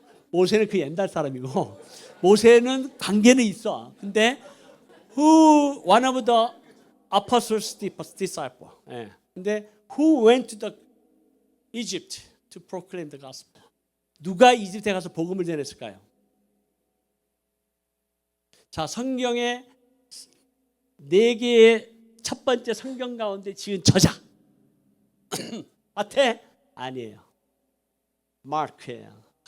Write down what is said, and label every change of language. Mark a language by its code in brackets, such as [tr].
[ko] 모세는 그 옛날 사람이고 모세는 관계는 있어. 근데 [en] one of the apostles disciple. [ko] 예. 근데 [en] who went to the Egypt to proclaim the gospel? [ko] 누가 이집트에 가서 복음을 전했을까요? 자, 성경의 4개의 첫 번째 성경 가운데 지은 저자 마태? 아니에요. 마크예요.